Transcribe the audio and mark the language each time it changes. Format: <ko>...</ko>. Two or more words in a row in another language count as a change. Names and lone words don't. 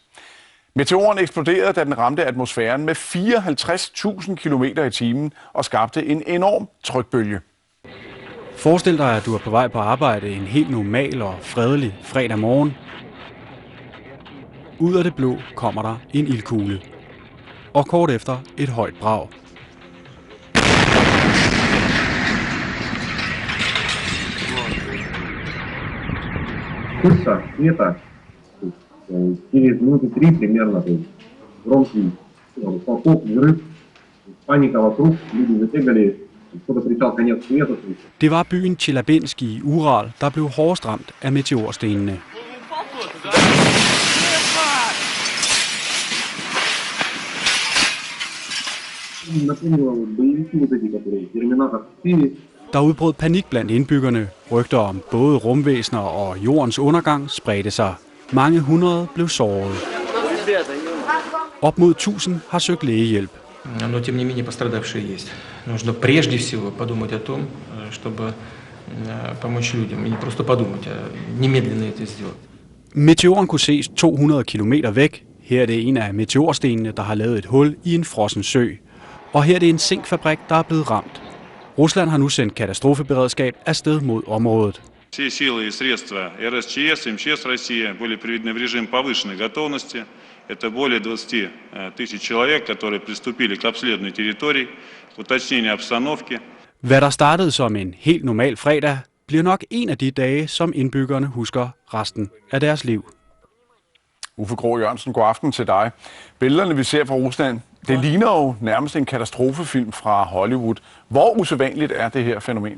<da>Meteoren eksploderede, da den ramte atmosfæren med 54.000 km i timen og skabte en enorm trykbølge. Forestil dig, at du er på vej på arbejde en helt normal og fredelig fredag morgen. Ud af det blå kommer der en ildkugle. Og kort efter et højt brag.</da> <ru>Вспышка света через минуты 3 примерно, то есть громкий хлопок, взрыв, паника вокруг, люди забегали, кто-то кричал конец света.</ru> <da>Det var byen Tjeljabinsk i Ural, der blev hårdest ramt af meteorstenene. Der udbrød panik blandt indbyggerne. Rygter om både rumvæsener og jordens undergang spredte sig. Mange hundrede blev såret. Op mod 1000 har søgt lægehjælp.</da> <ru>Но тем не менее пострадавшие есть. Нужно прежде всего подумать о том, чтобы помочь людям. И не просто подумать, а немедленно это сделать.</ru> <da>Meteoren kunne ses 200 kilometer væk. Her er det en af meteorstenene, der har lavet et hul i en frossen sø. Og her er det en zinkfabrik, der er blevet ramt. Rusland har nu sendt katastrofeberedskab afsted mod området.</da> <ru>Все силы и средства РСЧС и МЧС России были приведены в режим повышенной готовности. Это более 20 тысяч человек, которые приступили к обследованию территорий, уточнению обстановки.</ru> <da>Hvad der startede som en helt normal fredag, bliver nok en af de dage, som indbyggerne husker resten af deres liv. Uffe Grå Jørgensen, god aften til dig. Billederne, vi ser fra Rusland, det ligner jo nærmest en katastrofefilm fra Hollywood. Hvor usædvanligt er det her fænomen?</da>